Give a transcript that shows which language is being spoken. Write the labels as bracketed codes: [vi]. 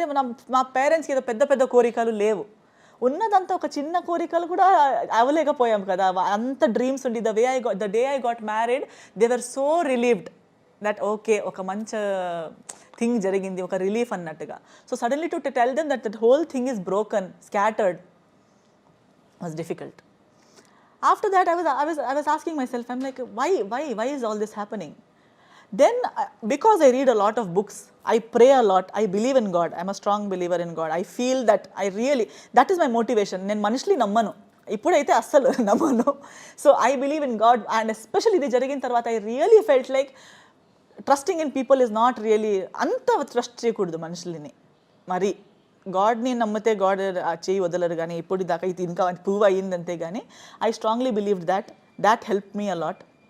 [te] అంటే మా పేరెంట్స్కి ఏదో పెద్ద పెద్ద కోరికలు లేవు, ఉన్నదంతా ఒక చిన్న కోరికలు కూడా అవ్వలేకపోయాం కదా. అంత డ్రీమ్స్ ఉండి [en] the day I got married they were so relieved that okay, [te] ఒక మంచి థింగ్ జరిగింది, ఒక రిలీఫ్ అన్నట్టుగా. [en] So suddenly to tell them that that whole thing is broken, scattered was difficult. After that I was asking myself, I'm like, why is all this happening? Then because I read a lot of books, I pray a lot, I believe in God, I'm a strong believer in God. I feel that that is my motivation. [te] నేను మనుషులు నమ్మను, ఇప్పుడైతే అస్సలు నమ్మను. [en] So I believe in God. And especially [te] ఇది జరిగిన తర్వాత [en] I really felt like trusting in people is not really, [te] అంత ట్రస్ట్ చేయకూడదు మనుషులని. మరి గాడ్ని నమ్మితే గాడ్ చేయి వదలరు, కానీ ఇప్పుడు దాకా ఇది ఇంకా ప్రూవ్ అయ్యింది అంతే. కానీ [en] I strongly believed that help me a lot.